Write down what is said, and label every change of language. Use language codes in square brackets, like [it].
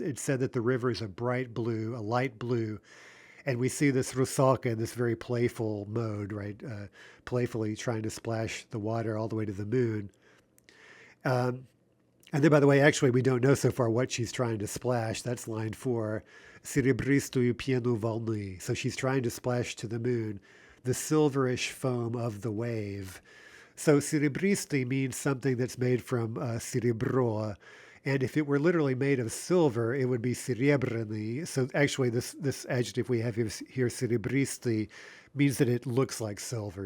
[en] It's said that the river is a bright blue, a light blue, and we see this Rusalka in this very playful mode, right? Playfully trying to splash the water all the way to the moon. And then, by the way, actually, we don't know so far what she's trying to splash. That's line 4. [ru] Серебристую пену волны. [en] So she's trying to splash to the moon the silverish foam of the wave. So серебристый means something that's made from серебро. And if it were literally made of silver, it would be серебряный. So actually, this adjective we have here, серебристый, means that it looks like silver.